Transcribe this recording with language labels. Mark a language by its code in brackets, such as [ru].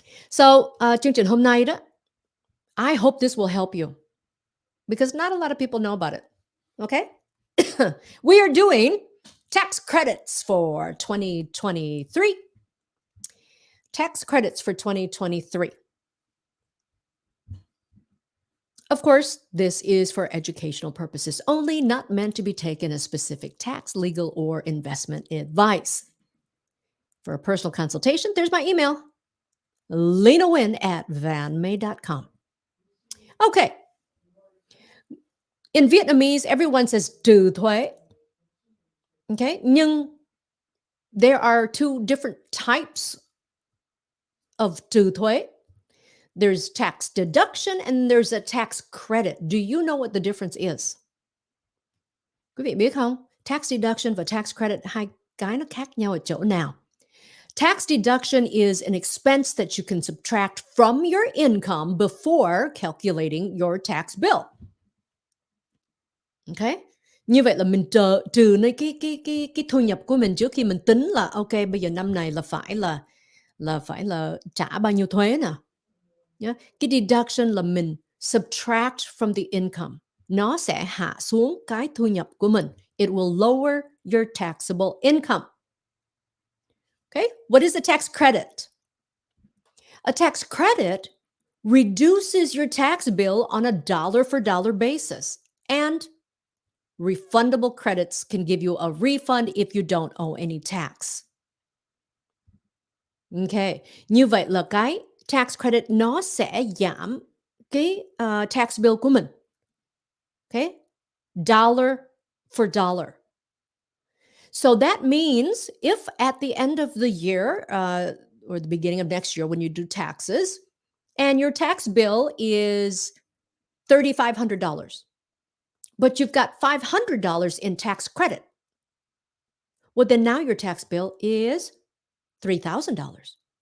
[en] So, [vi] chương trình hôm nay đó, [en] I hope this will help you. because not a lot of people know about it. Okay? We are doing tax credits for 2023. Tax credits for 2023. Of course, this is for educational purposes only, not meant to be taken as specific tax, legal, or investment advice. For a personal consultation, there's my email, linawin@vanmay.com. Okay. In Vietnamese, everyone says trừ thuế. Okay. Nhưng there are two different types of trừ thuế. There's tax deduction and there's a tax credit. Do you know what the difference is? [vi] Quý vị biết không? Tax deduction và tax credit, hai cái nó khác nhau ở chỗ nào? [en] Tax deduction is an expense that you can subtract from your income before calculating your tax bill. Okay? [vi] Như vậy là mình trừ nơi cái thu nhập của mình trước khi mình tính là ok, bây giờ năm này là phải là trả bao nhiêu thuế nè. Yeah. [en] Cái deduction [vi] là mình [en] subtract from the income. [vi] Nó sẽ hạ xuống cái thu nhập của mình. [en] It will lower your taxable income. Okay? What is a tax credit? A tax credit reduces your tax bill on a dollar for dollar basis, and refundable credits can give you a refund if you don't owe any tax. [vi] Okay, như vậy là cái tax credit nó sẽ giảm cái tax bill của mình. [en] Okay, dollar for dollar. So that means if at the end of the year or the beginning of next year when you do taxes and your tax bill is $3,500, but you've got $500 in tax credit, well, then now your tax bill is $3,000.